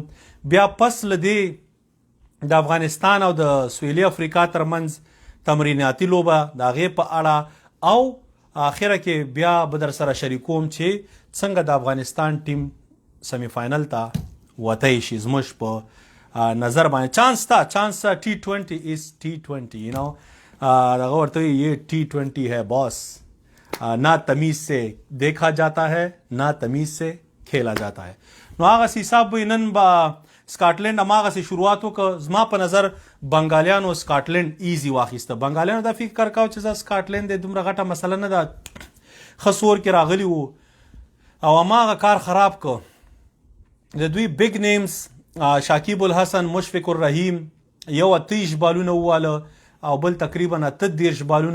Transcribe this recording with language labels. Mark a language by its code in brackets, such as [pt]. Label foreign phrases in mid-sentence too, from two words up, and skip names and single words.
[ps] بیا پس له دې د افغانستان او د سویلي افریقا ترمنځ تمریناتي لوبه د هغې په اړه او اخره کې بیا به در سره شریکوم چې څنګه د افغانستان ټیم سمی فاینل ته وتی شي. زموږ په نظر باندې چانس [en] T20 is T20 [ps] دغه ورته [ur] یہ T20 ہے باس. نہ تمیز سے دیکھا جاتا ہے نہ تمیز سے کھیلا جاتا ہے. [ps] نو هغه حساب نن با سکاټلینډ هماغه سي شروعات وکړ. زما په نظر بنګالیانو سکاټلینډ ایزي واخیسته. بنګالیانو دا فکر کاوه چې سکاټلینډ د دومره غټه مسله نه ده، خسور کې راغلی وو او هماغه کار خراب کړ. د دوی [en] big names [ps] شاکیب الحسن، مشفق الرحیم یو 30 بالونه وواله او بل تقریبا 30 بالونه.